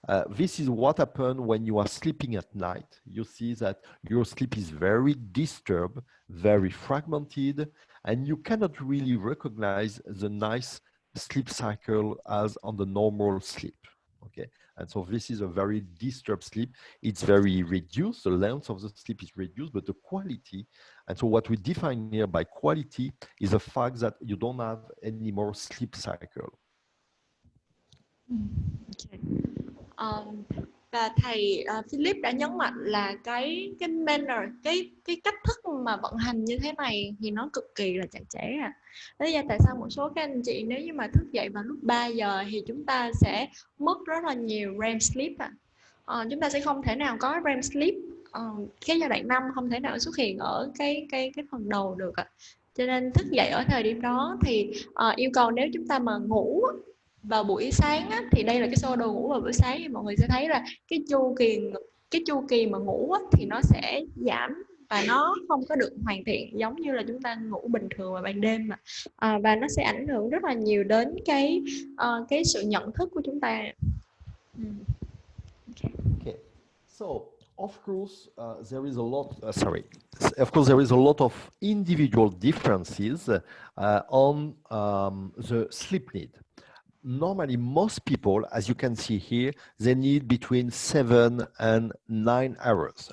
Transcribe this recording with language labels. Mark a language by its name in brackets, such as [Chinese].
[English] This is what happened when you are sleeping at night. You see that your sleep is very disturbed, very fragmented, and you cannot really recognize the nice sleep cycle as on the normal sleep. Okay, and so this is a very disturbed sleep. It's very reduced. The length of the sleep is reduced, but the quality. And so what we define here by quality is the fact that you don't have any more sleep cycle. Okay. [Vietnamese] Và thầy Philip đã nhấn mạnh là cái manner, cái cách thức mà vận hành như thế này thì nó cực kỳ là chặt chẽ. Lý do tại sao một số các anh chị nếu như mà thức dậy vào lúc 3 giờ thì chúng ta sẽ mất rất là nhiều REM sleep. Chúng ta sẽ không thể nào có REM sleep, cái giai đoạn 5 không thể nào xuất hiện ở cái phần đầu được. Cho nên thức dậy ở thời điểm đó thì yêu cầu nếu chúng ta mà ngủ vào buổi sáng á, thì đây là cái sơ đồ ngủ vào buổi sáng thì mọi người sẽ thấy là cái chu kỳ mà ngủ á, thì nó sẽ giảm và nó không có được hoàn thiện giống như là chúng ta ngủ bình thường vào ban đêm mà. Và nó sẽ ảnh hưởng rất là nhiều đến cái sự nhận thức của chúng ta. [English] Okay. So, of course, there is a lot, of course, there is a lot of individual differences on the sleep need. Normally, most people, as you can see here, they need between 7 and 9 hours.